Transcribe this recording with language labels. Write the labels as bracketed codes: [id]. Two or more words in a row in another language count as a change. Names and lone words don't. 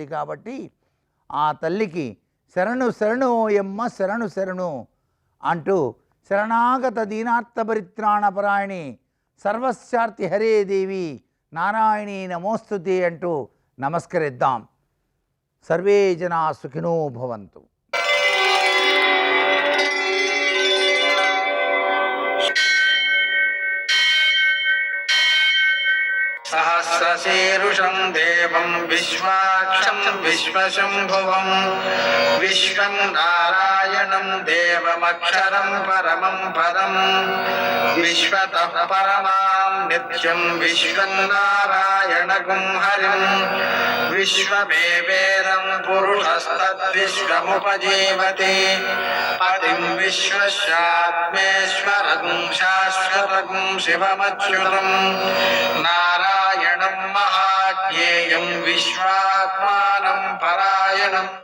[te] కాబట్టి ఆ తల్లికి శరణు శరణు యమ్మ శరణు శరణు అంటూ [sa] शरणागत दीनार्थपरित्राणपरायणि सर्वस्यार्थि हरे देवि नारायणी नमोस्तुते [te] అంటూ నమస్కరిద్దాం. [sa] सर्वे जना सुखिनो भवन्तु. सहस्रशीर्षं देवं विश्वाक्षं विश्वशम्भुवं विश्वं नारायणं नारायणं देवमक्षरं परमं पदं विश्वतः परमां नित्यं विश्वं नारायणगुं हरिं विश्वमेवेदं पुरुषस्तद्विश्वमुपजीवति पतिं विश्वस्यात्मेश्वरं शाश्वतं शिवमच्युतं नारायणं महाज्ञेयं विश्वात्मानं परायणं